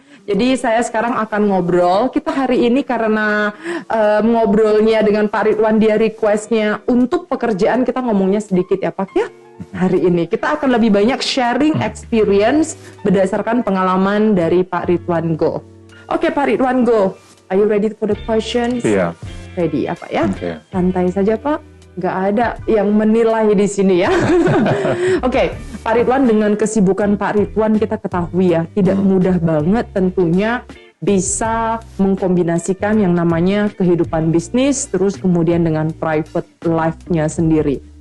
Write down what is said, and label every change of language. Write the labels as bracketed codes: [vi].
[id] Jadi saya sekarang akan ngobrol. Kita hari ini karena ngobrolnya dengan Pak Ridwan, dia requestnya untuk pekerjaan, kita ngomongnya sedikit ya Pak ya. Hari ini kita akan lebih banyak sharing experience berdasarkan pengalaman dari Pak Ridwan Go. [en] Oke Pak Ridwan Go, are you ready for the questions? [id] Iya. Ready ya Pak ya? Okay. Santai saja Pak. Nggak ada yang menilai di sini ya. Oke, Pak Ridwan, dengan kesibukan Pak Ridwan kita ketahui ya, tidak mudah banget tentunya bisa mengkombinasikan yang namanya kehidupan bisnis terus kemudian dengan private life-nya sendiri.